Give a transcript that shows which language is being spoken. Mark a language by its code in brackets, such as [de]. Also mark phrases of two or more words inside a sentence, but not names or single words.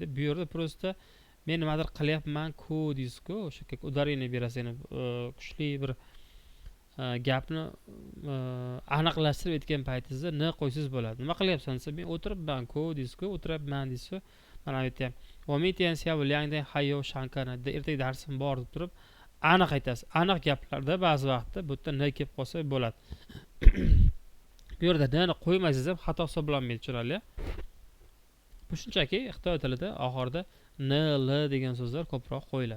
[uz] Bu yerda prosta men nimadir qilyapman-ku deysiz-ku, o'sha udarение berasiz, ya'ni kuchli bir gapni aniqlashtirib aytgan paytingizda n qo'ysangiz bo'ladi. Nima qilyapsan desa, men o'tiribman-ku deysiz-ku, o'tiribman deysiz. Mana bu yerda [zh] 我明天下午2点还有上课呢. [uz] Ertaga darsim bor deb turib aniq aytasiz. Aniq gaplarda ba'zi vaqtda bu yerda n kelib qolsa bo'ladi. Bu yerda n qo'ymaysiz ham xato hisoblanmaydi, tushunarli? Bu shunchaki Xitoy tilida oxirida n, l degan so'zlar ko'proq qo'yiladi.